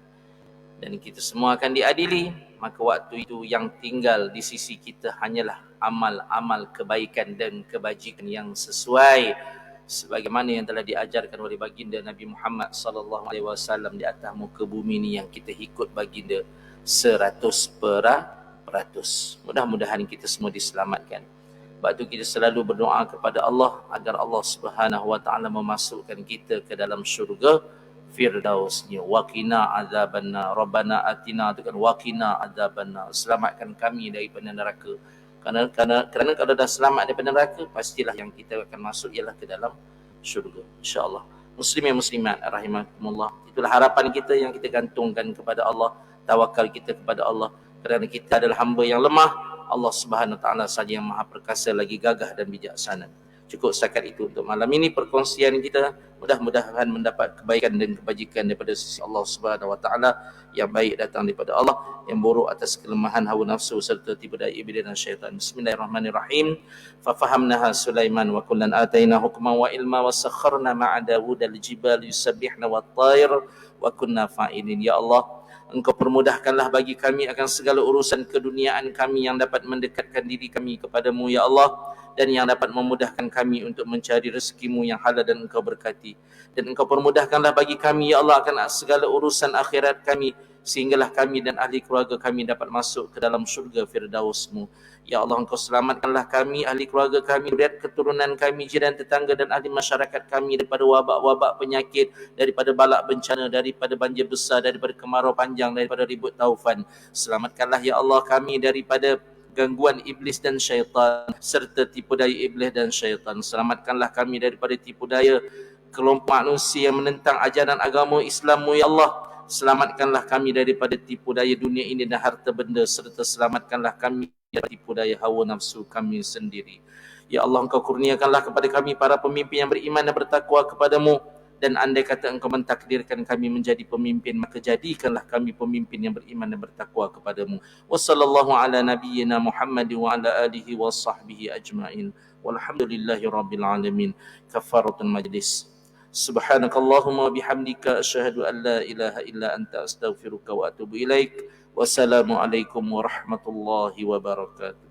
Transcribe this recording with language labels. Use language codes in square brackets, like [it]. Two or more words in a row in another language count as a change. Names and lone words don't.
[ms] Dan kita semua akan diadili, maka waktu itu yang tinggal di sisi kita hanyalah amal-amal kebaikan dan kebajikan yang sesuai sebagaimana yang telah diajarkan oleh baginda Nabi Muhammad [ar] صلى الله عليه وسلم [ms] di atas muka bumi ini, yang kita ikut baginda 100%. Mudah-mudahan kita semua diselamatkan. Sebab itu kita selalu berdoa kepada Allah agar Allah [ar] سبحانه وتعالى [ms] memasukkan kita ke dalam syurga Firdausnya. [ar] وقنا عذاب النار، ربنا آتنا, [ms] itu kan [ar] وقنا عذاب النار, [ms] selamatkan kami daripada neraka. Kerana kalau dah selamat daripada neraka, pastilah yang kita akan masuk ialah ke dalam syurga, [ar] إن شاء الله. مسلمين مسلمات رحمكم الله, [ms] itulah harapan kita yang kita gantungkan kepada Allah, tawakal kita kepada Allah, kerana kita adalah hamba yang lemah. Allah [ar] سبحانه وتعالى [ms] saja yang maha perkasa lagi gagah dan bijaksana. Cukup setakat itu untuk malam ini perkongsian kita. Mudah-mudahan mendapat kebaikan dan kebajikan daripada sisi Allah [ar] سبحانه وتعالى. [ms] Yang baik datang daripada Allah, yang buruk atas kelemahan hawa nafsu serta tipu daya iblis dan syaitan. [ar] بسم الله الرحمن الرحيم. ففهمناها سليمان وكلا آتينا حكما وعلما وسخرنا مع داود الجبال يسبحن والطير وكنا فاعلين. يا الله, [ms] Engkau permudahkanlah bagi kami akan segala urusan keduniaan kami yang dapat mendekatkan diri kami kepadamu, [ar] يا الله, [ms] dan yang dapat memudahkan kami untuk mencari rezekimu yang halal dan Engkau berkati. Dan Engkau permudahkanlah bagi kami, [ar] يا الله, [ms] akan segala urusan akhirat kami, sehinggalah kami dan ahli keluarga kami dapat masuk ke dalam syurga Firdausmu. [ar] يا الله, [ms] Engkau selamatkanlah kami, ahli keluarga kami, zuriat keturunan kami, jiran tetangga dan ahli masyarakat kami daripada wabak-wabak penyakit, daripada balak bencana, daripada banjir besar, daripada kemarau panjang, daripada ribut taufan. Selamatkanlah [ar] يا الله [ms] kami daripada gangguan iblis dan syaitan serta tipu daya iblis dan syaitan. Selamatkanlah kami daripada tipu daya kelompok manusia yang menentang ajaran agama Islam-Mu, [ar] يا الله. [ms] Selamatkanlah kami daripada tipu daya dunia ini dan harta benda, serta selamatkanlah kami dari tipu daya hawa nafsu kami sendiri. [ar] يا الله, [ms] Engkau kurniakanlah kepada kami para pemimpin yang beriman dan bertakwa kepadamu. Dan andai kata Engkau mentakdirkan kami menjadi pemimpin, maka jadikanlah kami pemimpin yang beriman dan bertakwa kepadamu. [ar] وصلى الله على نبينا محمد وعلى آله وصحبه أجمعين. والحمد لله رب العالمين. كفارة المجلس. سبحانك اللهم وبحمدك أشهد أن لا إله إلا أنت أستغفرك وأتوب إليك. والسلام عليكم ورحمة الله وبركاته.